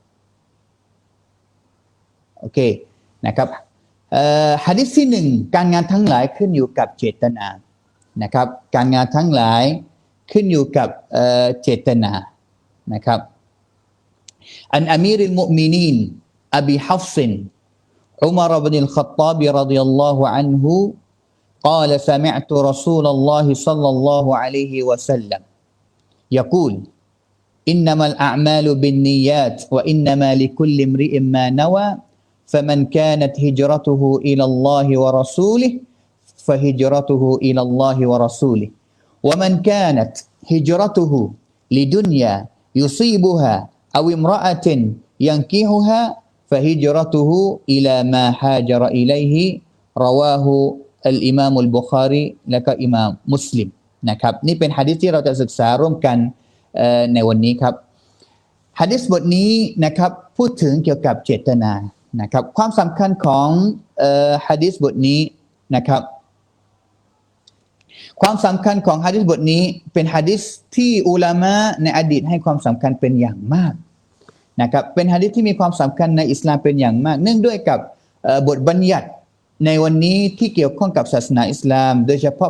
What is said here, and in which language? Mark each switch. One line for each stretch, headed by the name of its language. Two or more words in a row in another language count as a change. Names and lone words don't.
Thai: โอเคนะครับหะดีษที่หนึ่งการงานทั้งหลายขึ้นอยู่กับเจตนานะครับการงานทั้งหลายขึ้นอยู่กับเจตนานะครับ
Arabic: عن أمير المؤ منين أبي حفص عمر بن الخطاب رضي الله عنه قال سمعت رسول الله صلى الله عليه وسلم يقول إنما الأعمال بالنيات وإنما لكل امرئ ما نوى فمن كانت هجرته إلى الله ورسوله فهجرته إلى الله ورسوله ومن كانت هجرته لدنيا يصيبها أو امرأة ينكحها فهجرته إلى ما هاجر إليه رواه الإمام البخاري
Thai: และก็อิหม่ามมุสลิมนะครับนี่เป็นหะดีษที่เราจะศึกษาร่วมกันในวันนี้ครับหะดีษบทนี้นะครับพูดถึงเกี่ยวกับเจตนานะครับความสำคัญของหะดีษบทนี้นะครับ ความสำคัญของหะดีษบทนี้เป็นหะดีษที่อุลามะในอดีตให้ความสำคัญเป็นอย่างมากนะครับเป็นหะดีษที่มีความสำคัญในอิสลามเป็นอย่างมากเนื่องด้วยกับบทบัญญัติในวันนี้ที่เกี่ยวข้องกับศาสนาอิสลามโดยเฉพาะ